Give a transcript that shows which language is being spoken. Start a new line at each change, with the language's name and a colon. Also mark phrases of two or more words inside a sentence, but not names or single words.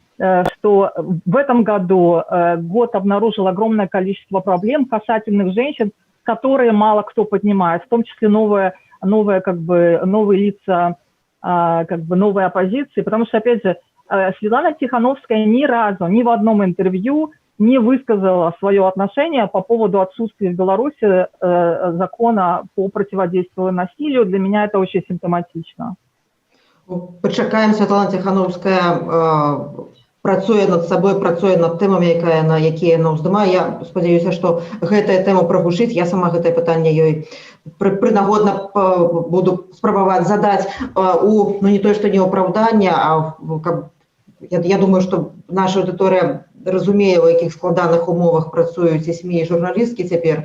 Russian: в этом году год обнаружил огромное количество проблем касательных женщин, которые мало кто поднимает, в том числе новые лица, новой оппозиции, потому что, опять же, Светлана Тихановская ни разу, ни в одном интервью не высказала свое отношение по поводу отсутствия в Беларуси закона по противодействию насилию. Для меня это очень симптоматично.
Belarusian: Пачакаем, Святлана Ціхановская працуе над сабой, працуе над тэмамі, якія яна ўздымае. Я спадзяюся, што гэтая тэма прагучыць. Я сама гэтае пытанне ёй прынагодна буду спрабаваць задаць не тое, што не апраўданне, а каб я думаю, што наша аўдыторыя разумее, у якіх складаных умовах працуюць і СМІ, і журналісткі цяпер.